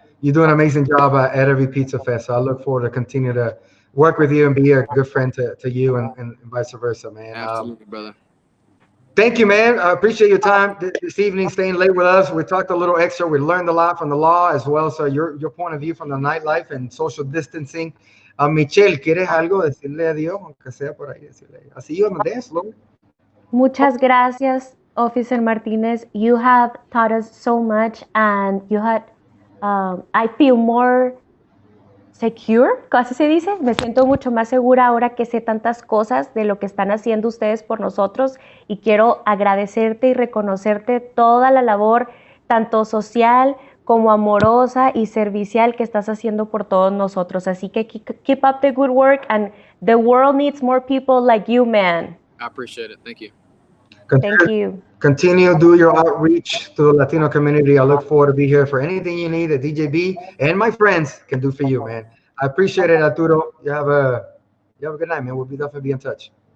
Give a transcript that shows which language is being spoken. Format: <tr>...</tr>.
<en>You do an amazing job at every Pizza Fest. So I look forward to continue to work with you and be a good friend to you and vice versa, man. Absolutely, brother. Thank you, man. I appreciate your time this evening, staying late with us. We talked a little extra. We learned a lot from the law as well. So your point of view from the nightlife and social distancing.</en> <es>Michelle, ¿quieres algo decirle a Dios? Aunque sea por ahí decirle. Así yo me des, Lord. Muchas gracias,</es> <en>Officer Martinez. You have taught us so much, and you had, I feel more secure,</en> <es>¿cómo se dice? Me siento mucho más segura ahora que sé tantas cosas de lo que están haciendo ustedes por nosotros, y quiero agradecerte y reconocerte toda la labor, tanto social como amorosa y servicial, que estás haciendo por todos nosotros. Así que</es> <en>keep up the good work, and the world needs more people like you, man. I appreciate it. Thank you. Thank you. Continue to do your outreach to the Latino community. I look forward to be here for anything you need that DJB and my friends can do for you, man. I appreciate it, Arturo. You have a good night, man. We'll definitely be in touch.</en>